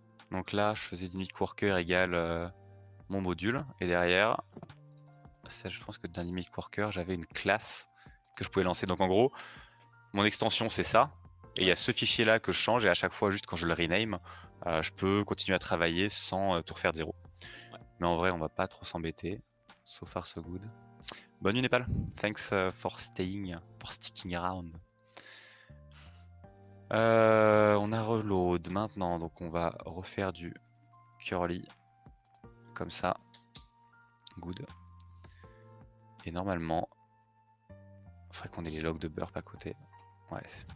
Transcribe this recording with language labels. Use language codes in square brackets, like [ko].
[fr] Donc là, je faisais dynamic worker égale mon module, et derrière, ça, je pense que dans dynamic worker, j'avais une classe que je pouvais lancer. Donc en gros, mon extension c'est ça, et il y a ce fichier là que je change, et à chaque fois, juste quand je le rename, je peux continuer à travailler sans tout refaire de zéro. Ouais. Mais en vrai, on va pas trop s'embêter. [en] So far so good. [fr] Bonne nuit Népal. [en] Thanks for sticking around. [fr] On a reload maintenant, donc on va refaire du curly comme ça. [en] Good. [fr] Et normalement, il faudrait qu'on ait les logs de burp à côté. Ouais.